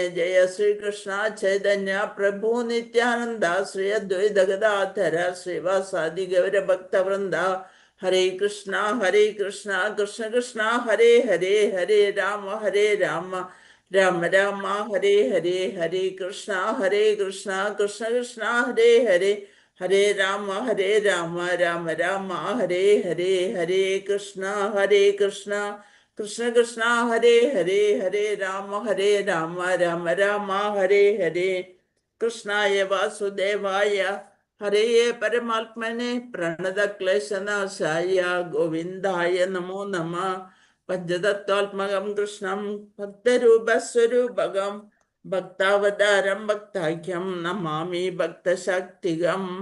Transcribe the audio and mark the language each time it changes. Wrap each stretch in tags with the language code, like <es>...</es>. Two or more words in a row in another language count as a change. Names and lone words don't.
<sa>ജയ ശ്രീകൃഷ്ണ ചൈതന്യ പ്രഭു നിത്യാനന്ദ ശ്രീ അദ്വൈത ഗദാധര ശ്രീവാസാദി ഗൗരഭക്തവൃന്ദ. ഹരേ കൃഷ്ണ കൃഷ്ണ കൃഷ്ണ ഹരേ ഹരേ. ഹരേ രാമ രാമ രാമ ഹരേ ഹരേ. ഹരേ കൃഷ്ണ കൃഷ്ണ കൃഷ്ണ ഹരേ ഹരേ. ഹരേ രാമ രാമ രാമ ഹരേ ഹരേ. ഹരേ കൃഷ്ണ കൃഷ്ണ കൃഷ്ണ ഹരേ ഹരേ. ഹരേ രാമ രാമ രാമ ഹരേ ഹരേ. കൃഷ്ണായ വാസുദേവായ ഹരേ പരമാത്മനെ പ്രണതക്ലേശനാശായ ഗോവിന്ദായ നമോ നമഃ. പഞ്ചതത്വാത്മകം കൃഷ്ണം ഭക്തരൂപസ്വരൂപകം ഭക്താവതാരം ഭക്താഖ്യം നമാമി ഭക്തശക്തികം.</sa>